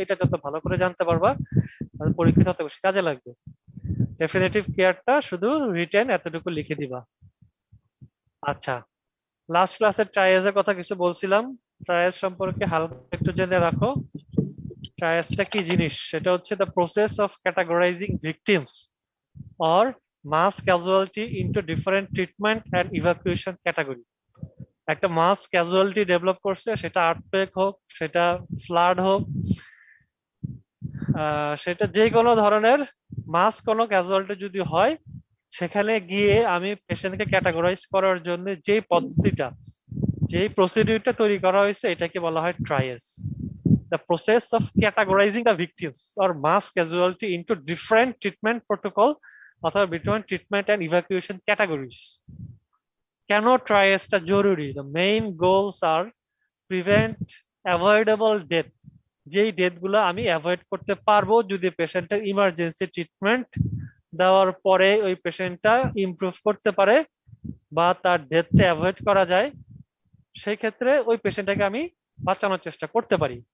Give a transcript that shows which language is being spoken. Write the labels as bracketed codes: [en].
[bn] এটা যত ভালো করে জানতে পারবা পরীক্ষা তত বেশি কাজে লাগবে। ডেফিনিটিভ কেয়ারটা শুধু রিটেন এতটুকু লিখে দিবা। আচ্ছা, লাস্ট ক্লাসে ট্রায়াজের কথা কিছু বলছিলাম, ট্রায়াজ সম্পর্কে হালকা একটু জেনে রাখো। ট্রায়াজটা কি জিনিস? সেটা হচ্ছে [en] The process of categorising victims or mass casualty into different treatment and evacuation category। [bn] একটা মাস ক্যাজুয়ালিটি ডেভেলপ করছে, সেটা আর্থকুয়েক হোক, সেটা ফ্লাড হোক, সেটা যে কোনো ধরনের মাস কোনো ক্যাজুয়ালিটি যদি হয়, সেখানে গিয়ে আমি পেশেন্টকে ক্যাটাগরাইজ করার জন্য যে পদ্ধতিটা, যে প্রসিডিউরটা তৈরি করা হয়েছে, এটাকে বলা হয় triage. [en] The process of categorizing the victims or mass casualty into different treatment protocol [bn] অথবা [en] between treatment and evacuation categories। [bn] কেন ট্রায়াজটা জরুরি? [en] The main goals are prevent avoidable death, [bn] যেই ডেথ গুলো আমি অ্যাভয়েড করতে পারবো যদি পেশেন্টের ইমার্জেন্সি ট্রিটমেন্ট দেওয়ার পরে ওই পেশেন্টটা ইমপ্রুভ করতে পারে বা তার ডেথটা অ্যাভয়েড করা যায়, সেই ক্ষেত্রে ওই পেশেন্টটাকে আমি বাঁচানোর চেষ্টা করতে পারি।